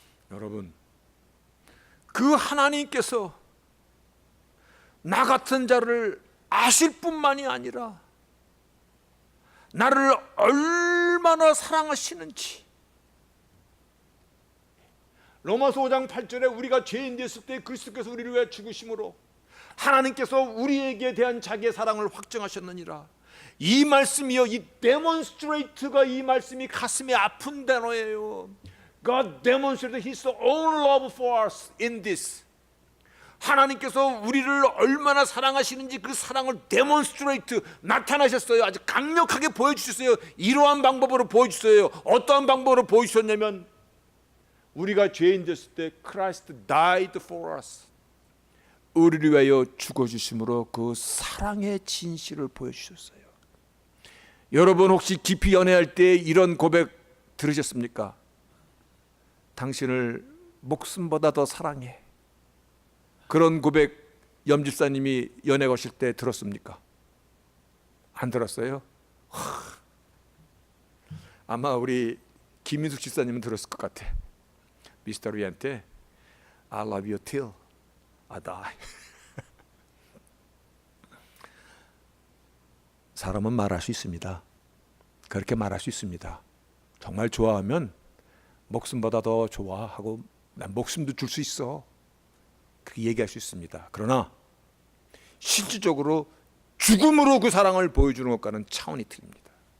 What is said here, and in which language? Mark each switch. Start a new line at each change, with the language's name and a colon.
Korean: 여러분, 그 하나님께서 나 같은 자를 아실 뿐만이 아니라 나를 얼마나 사랑하시는지, 로마서 5장 8절에 우리가 죄인 됐을 때 그리스도께서 우리를 위해 죽으심으로 하나님께서 우리에게 대한 자기의 사랑을 확증하셨느니라. 이 말씀이요, 이 demonstrate가, 이 말씀이 가슴에 아픈 단어예요.
English: God demonstrated His own love for us in this.
Korean: 하나님께서 우리를 얼마나 사랑하시는지 그 사랑을 demonstrate, 나타나셨어요. 아주 강력하게 보여주셨어요. 이러한 방법으로 보여주셨어요. 어떠한 방법으로 보여주셨냐면 우리가 죄인 됐을 때
English: Christ died for us,
Korean: 우리를 위하여 죽어주심으로 그 사랑의 진실을 보여주셨어요. 여러분 혹시 깊이 연애할 때 이런 고백 들으셨습니까? 당신을 목숨보다 더 사랑해. 그런 고백 염 집사님이 연애 거실 때 들었습니까? 안 들었어요? 아마 우리 김민숙 집사님은 들었을 것 같아.
English: 미스터 리한테 I love you till I die.
Korean: 사람은 말할 수 있습니다. 그렇게 말할 수 있습니다. 정말 좋아하면 목숨보다 더 좋아하고 난 목숨도 줄 수 있어, 그렇게 얘기할 수 있습니다. 그러나 실질적으로 죽음으로 그 사랑을 보여주는 것과는 차원이 틀립니다.